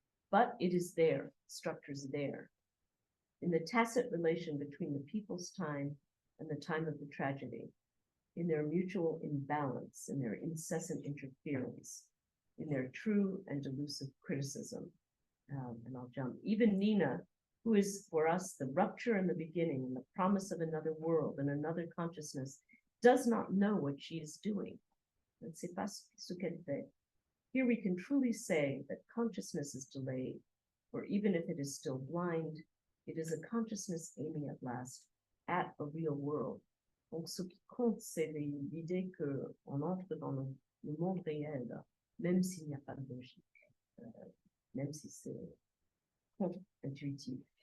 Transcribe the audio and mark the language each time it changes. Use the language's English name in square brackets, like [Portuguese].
[English] But it is there, structure's there. In the tacit relation between the people's time and the time of the tragedy, in their mutual imbalance, in their incessant interference, in their true and delusive criticism. And I'll jump. Even Nina, who is for us the rupture in the beginning and the promise of another world and another consciousness, does not know what she is doing. [French] Elle ne sait pas ce qu'elle fait. [English] Here we can truly say that consciousness is delayed, for even if it is still blind, it is a consciousness aiming at last at a real world. [French] Donc, ce qui compte, c'est l'idée qu'on entre dans le monde réel, même s'il n'y a pas de logique, même si c'est contre-intuitif.